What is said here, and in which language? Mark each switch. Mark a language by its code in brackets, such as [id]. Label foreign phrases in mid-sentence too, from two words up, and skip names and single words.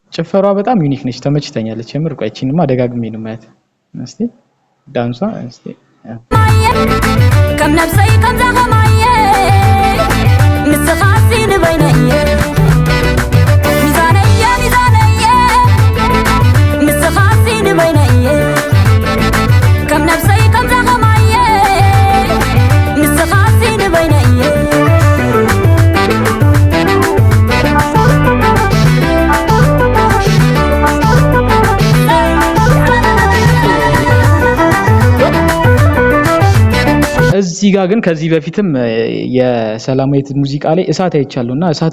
[am] ጭፈሯ በጣም ዩኒክ ነች፣ ተመችተኛለች የምር። ቆይ እቺንማ ደጋግሜ ነው ማየት። እስቲ ዳንሷ እስቲ [ti] ከም ነፍሰይ ከም ዘኸማየ ንስኻሲን በይነየ ሚዛነየ ሚዛነየ ንስኻሲን በይነየ ከም ነፍሰይ ከም ዘኸማየ ንስኻሲን በይነየ [am] እዚህ ጋር ግን ከዚህ በፊትም የሰላማዊት ሙዚቃ ላይ እሳት አይቻለውና እሳት